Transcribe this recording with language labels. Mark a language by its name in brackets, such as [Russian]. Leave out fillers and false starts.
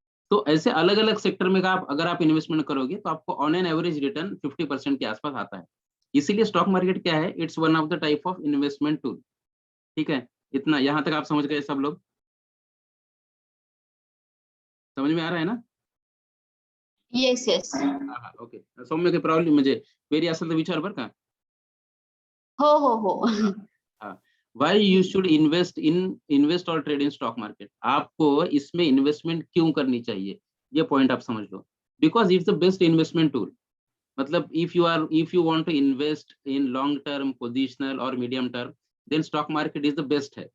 [Hindi] तो ऐसे अलग अलग सेक्टर में का आप अगर आप इन्वेस्टमेंट करोगे तो आपको ऑन एन एवरेज रिटर्न 50% के आसपास आता है। इसीलिए स्टॉक मार्केट क्या है, [English] It's one of the type of investment tool. [Hindi] ठीक है, इतना यहाँ तक आप समझ गए सब लोग, समझ में आ रहा है ना। [English] Yes, yes. [Marathi] हा हा, ओके, सौम्य काही प्रॉब्लेम म्हणजे वेरी असेल तर विचार बरं का. हो, हो, हो. [Hindi] हाँ, हाँ, [English] why you should invest और trade in stock market, [Hindi] आपको इसमें इन्वेस्टमेंट क्यों करनी चाहिए, ये पॉइंट आप समझ लो। [English] Because it's the best investment tool. मतलब if you want to invest in long term, positional और medium term, then stock market is the best है।